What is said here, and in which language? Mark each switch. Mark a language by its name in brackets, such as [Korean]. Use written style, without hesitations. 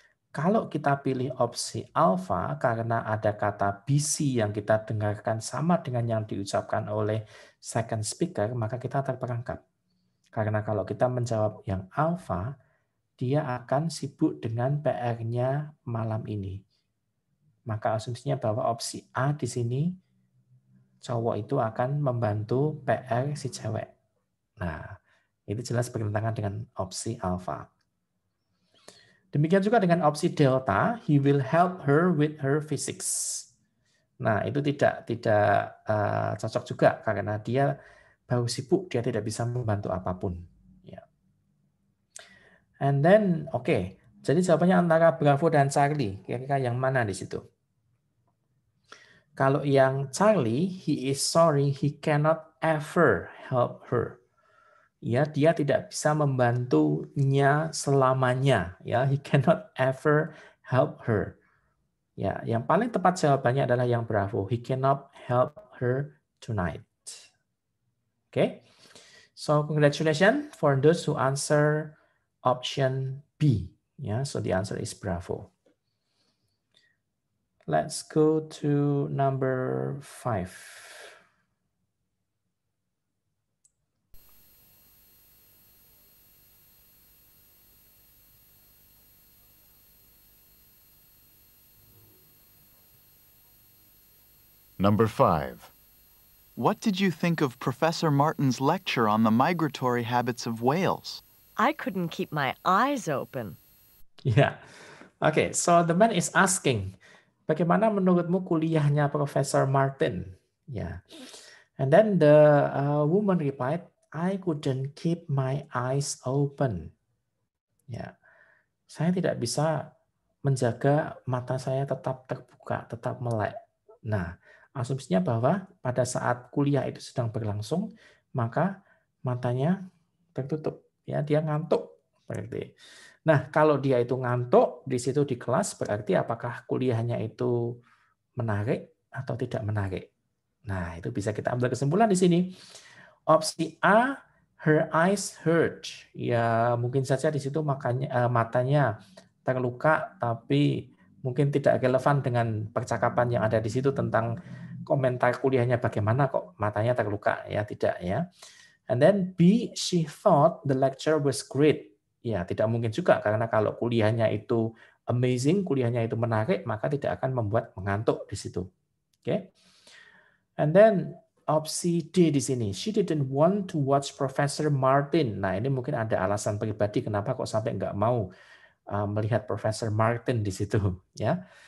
[Indonesian] Kalau kita pilih opsi alpha karena ada kata busy yang kita dengarkan sama dengan yang diucapkan oleh [English] second speaker, [Indonesian] maka kita terperangkap. Karena kalau kita menjawab yang alpha, dia akan sibuk dengan PR-nya malam ini. Maka asumsinya bahwa opsi A di sini, cowok itu akan membantu PR si cewek. Nah, itu jelas bertentangan dengan opsi alpha. Demikian juga dengan opsi delta, [English] he will help her with her physics. [Indonesian] Nah, itu tidak cocok juga karena dia baru sibuk, dia tidak bisa membantu apapun. [English] Ya. And then, oke. [Indonesian] Jadi jawabannya antara Bravo dan Charlie. Kira-kira yang mana di situ? Kalau yang Charlie, [English] he is sorry he cannot ever help her. [Indonesian] Ya, dia tidak bisa membantunya selamanya. [English] Ya, he cannot ever help her. [Indonesian] Ya, yang paling tepat jawabannya adalah yang Bravo. [English] He cannot help her tonight. Okay, so congratulations for those who answer option B. Yeah, so the answer is Bravo. Let's go to number 5. Number 5. What did you think of Professor Martin's lecture on the migratory habits of whales? I couldn't keep my eyes open. Yeah. Okay, so the man is asking, [Indonesian] bagaimana menurutmu kuliahnya [English] Professor Martin? Yeah. And then the woman replied, I couldn't keep my eyes open. Yeah. [Indonesian] Saya tidak bisa menjaga mata saya tetap terbuka, tetap melek. Nah, asumsinya bahwa pada saat kuliah itu sedang berlangsung, maka matanya tertutup. Ya, dia ngantuk. Berarti. Nah, kalau dia itu ngantuk di situ di kelas, berarti apakah kuliahnya itu menarik atau tidak menarik? Nah, itu bisa kita ambil kesimpulan di sini. Opsi A, [English] her eyes hurt. [Indonesian] Ya, mungkin saja di situ matanya terluka, tapi mungkin tidak relevan dengan percakapan yang ada di situ tentang komentar kuliahnya bagaimana kok matanya terluka. Ya, tidak ya. [English] And then B, she thought the lecture was great. [Indonesian] Ya, tidak mungkin juga karena kalau kuliahnya itu amazing, kuliahnya itu menarik, maka tidak akan membuat mengantuk di situ. Oke. Okay? [English] And then [Indonesian] opsi D di sini, [English] she didn't want to watch Professor Martin. [Indonesian] Nah, ini mungkin ada alasan pribadi kenapa kok sampai nggak mau melihat Professor Martin di situ, ya.